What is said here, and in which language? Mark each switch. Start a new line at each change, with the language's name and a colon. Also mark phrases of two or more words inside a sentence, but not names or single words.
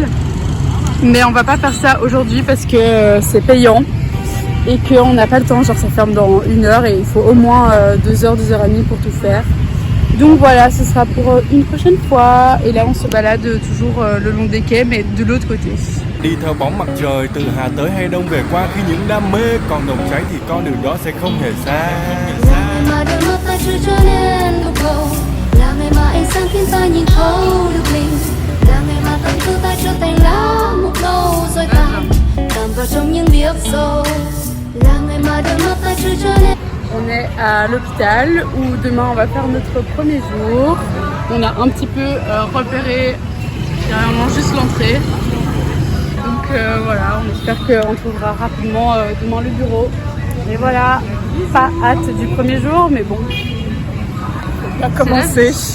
French: Mais on va pas faire ça aujourd'hui parce que c'est payant et qu'on n'a pas le temps. Genre ça ferme dans 1 heure et il faut au moins 2 heures, 2 heures et demie pour tout faire. Donc voilà, ce sera pour une prochaine fois. Et là on se balade toujours le long des quais mais de l'autre côté.
Vietnamese: Đi theo bóng mặt trời từ Hà tới hay Đông về qua khi những đam mê còn nồng cháy thì con đường đó sẽ không hề xa. Mà đôi mắt ta chưa trở nên đục ngầu, là ngày mà ánh sáng khiến ta nhìn thấu được mình, là ngày mà tâm tư ta trở thành lá mục nâu rồi tàn vào trong những điệp sâu, là ngày mà đôi mắt ta chưa trở nên.
French: On est à l'hôpital où demain on va faire notre premier jour. On a un petit peu repéré carrément juste l'entrée. Donc voilà, on espère qu'on trouvera rapidement demain le bureau. Et voilà, pas hâte du premier jour, mais bon, on va commencer.